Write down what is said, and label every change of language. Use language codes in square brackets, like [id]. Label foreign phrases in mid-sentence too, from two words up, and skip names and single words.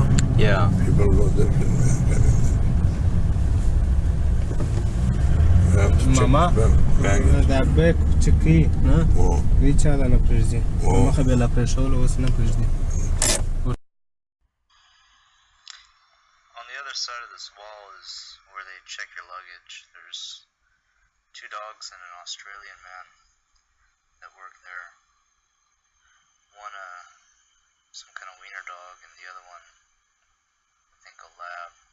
[en] Yeah. People go different ways coming there. You have to check Mama? baggage. [ps] دا بیک چکی نه [en] Oh, [ps] وی چا دا نه پرېږدي او. مخه بیا لا پرېښوله اوس نه پرېږدي [en] On the other side of this wall is where they check your luggage. There's 2 dogs and an Australian man that work there. One, some kind of wiener dog, and the other one, I think a lab.